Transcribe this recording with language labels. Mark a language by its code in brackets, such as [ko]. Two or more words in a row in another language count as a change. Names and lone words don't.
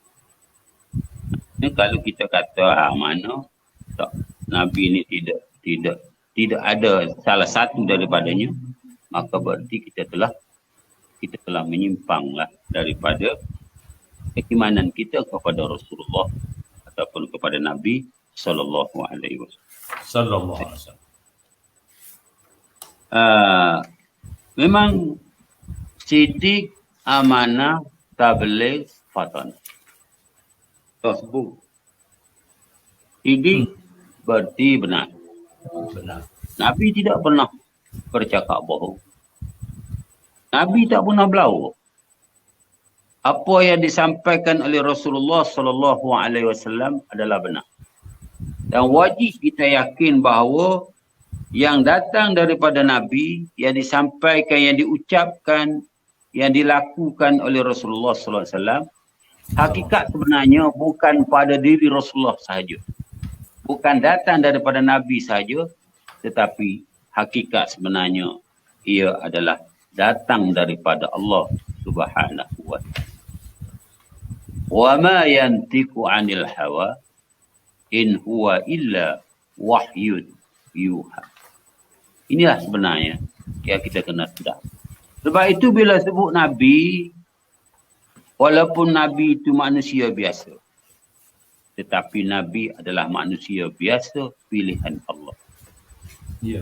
[ms] Kalau kita kata mana tak, Nabi ni tidak ada salah satu daripadanya, maka berarti kita telah menyimpanglah daripada keimanan kita kepada Rasulullah ataupun kepada Nabi [ar] صلى الله عليه وسلم. [ms] Memang sidik, amanah, tabligh, fatanah. Tersebut. Sidik berarti benar. Nabi tidak pernah bercakap bohong. Nabi tak pernah berlalu. Apa yang disampaikan oleh Rasulullah [ar] صلى الله عليه وسلم [ms] adalah benar. Dan wajib kita yakin bahawa yang datang daripada Nabi, yang disampaikan, yang diucapkan, yang dilakukan oleh Rasulullah [ar] صلى الله عليه وسلم, [ms] hakikat sebenarnya bukan pada diri Rasulullah sahaja. Bukan datang daripada Nabi sahaja, tetapi hakikat sebenarnya ia adalah datang daripada Allah [ar] سبحانه وتعالى. وما ينطق عن الهوى إن هو إلا وحي يوحى. [ms] Inilah sebenarnya yang kita kena sedar. Sebab itu bila sebut Nabi, walaupun Nabi itu manusia biasa, tetapi Nabi adalah manusia biasa pilihan Allah. Ya.